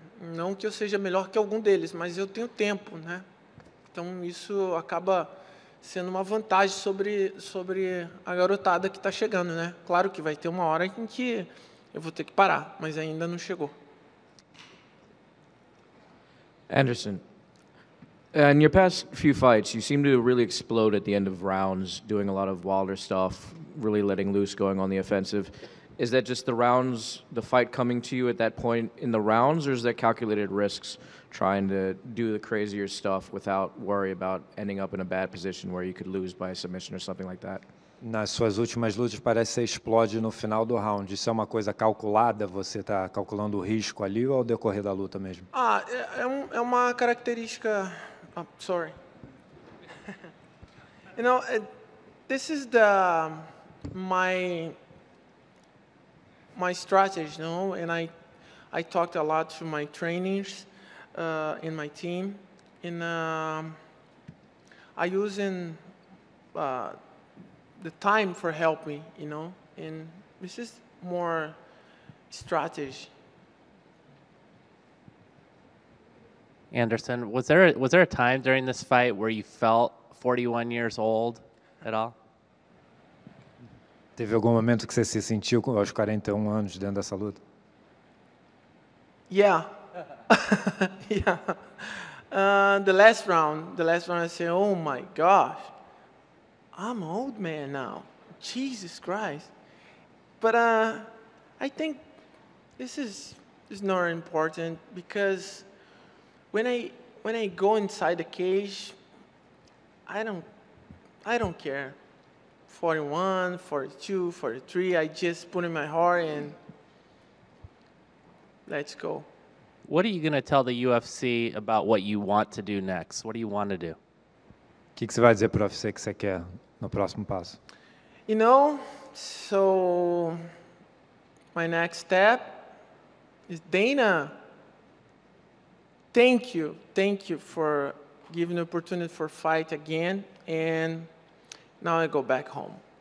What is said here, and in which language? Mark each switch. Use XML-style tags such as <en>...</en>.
<pt>Não que eu seja melhor que algum deles, mas eu tenho tempo, né? Então, isso acaba sendo uma vantagem sobre a garotada que está chegando, né? Claro que vai ter uma hora em que eu vou ter que parar, mas ainda não chegou.</pt> <en>Anderson, in your past few fights, you seem to really explode at the end of rounds, doing a lot of wilder stuff, really letting loose, going on the offensive. Is that just the fight coming to you at that point in the rounds, or is that calculated risks trying to do the crazier stuff without worry about ending up in a bad position where you could lose by a submission or something like that?</en> <pt>Nas suas últimas lutas parece que você explode no final do round. Isso é uma coisa calculada? Você está calculando o risco ali ou ao decorrer da luta mesmo? É uma característica...</pt> <en>Oh, sorry. You know, this is my strategy, you know, and I talked a lot to my trainers in my team, and I using the time for help me, you know, and this is more strategy. Anderson, was there a time during this fight where you felt 41 years old at all?</en> <pt>Teve algum momento que você se sentiu aos 41 anos dentro dessa luta?</pt> <en>Yeah. Yeah. The last round I said, oh my gosh, I'm an old man now. Jesus Christ. But I think this is not important because when I go inside the cage, I don't care. 41, 42, 43, I just put in my heart and let's go. What are you going to tell the UFC about what you want to do next? What do you want to do?</en> <pt>O que você vai dizer para o UFC que você quer no próximo passo?</pt> <en>You know, so my next step is Dana. Thank you for giving the opportunity for fight again, and now I go back home.</en>